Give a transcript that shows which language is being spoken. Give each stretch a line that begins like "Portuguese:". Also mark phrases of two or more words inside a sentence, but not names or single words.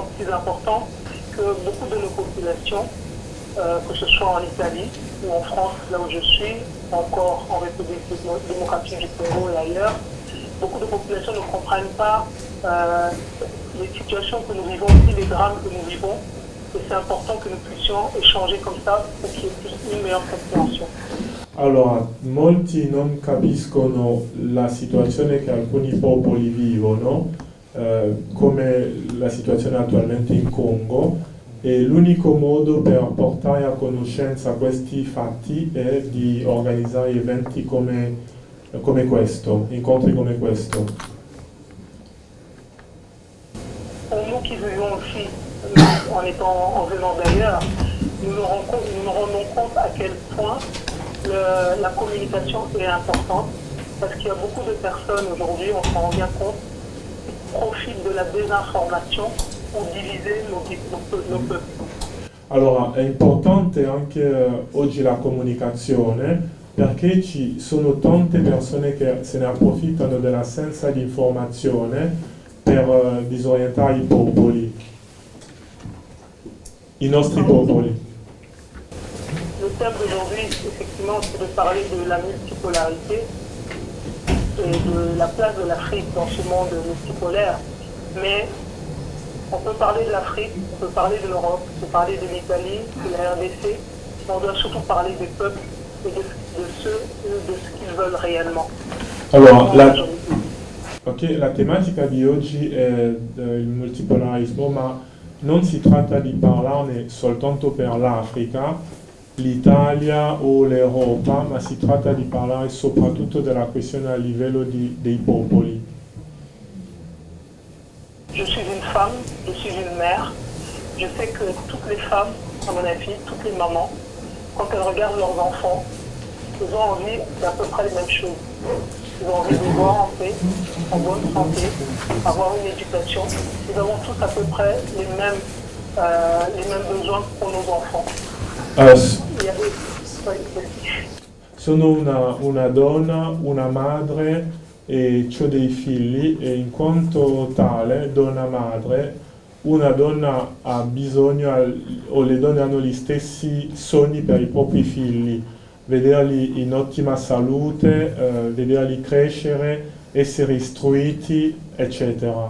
French: important que beaucoup de nos populations, que ce soit en Italie ou en France, là où je suis, encore en République démocratique du Congo et ailleurs, beaucoup de populations ne comprennent pas les situations que nous vivons, aussi les drames que nous vivons. Et c'est important que nous puissions échanger comme ça pour qu'il y ait plus une meilleure compréhension.
Italian: Allora, molti non capiscono la situazione che alcuni popoli vivono, come la situazione attualmente in Congo, e l'unico modo per portare a conoscenza questi fatti è di organizzare eventi come questo, incontri come questo.
French: Pour nous qui vivons aussi, en venant d'ailleurs, nous nous rendons compte à quel point la communication est importante, parce qu'il y a beaucoup de personnes aujourd'hui, on s'en rend bien compte, qui profitent de la désinformation pour diviser nos peuples.
Italian: Allora, è importante anche oggi la comunicazione, perché ci sono tante persone che se ne approfittano dell'assenza di informazione per disorientare i popoli, i nostri popoli.
French: Le thème d'aujourd'hui, effectivement, c'est de parler de la multipolarité et de la place de l'Afrique dans ce monde multipolaire. Mais on peut parler de l'Afrique, on peut parler de l'Europe, on peut parler de l'Italie, de la RDC, mais on doit surtout parler des peuples et de ce qu'ils veulent réellement.
Italian: Allora, la tematica di oggi è il multipolarismo, ma non si tratta di parlarne soltanto per l'Africa, l'Italia o l'Europa, ma si tratta di parlare soprattutto della questione a livello dei popoli.
French: Je suis une femme, je suis une mère. Je sais que toutes les femmes, à mon avis, toutes les mamans, quand elles regardent leurs enfants, ils ont envie d'à peu près les mêmes choses. Ils ont envie de voir en paix, en bonne santé, avoir une éducation. Nous avons tous à peu près les mêmes besoins pour nos enfants.
Italian: Sono una donna, una madre e ho dei figli e in quanto tale, donna madre, una donna ha bisogno, o le donne hanno gli stessi sogni per i propri figli, vederli in ottima salute, vederli crescere, essere istruiti, eccetera.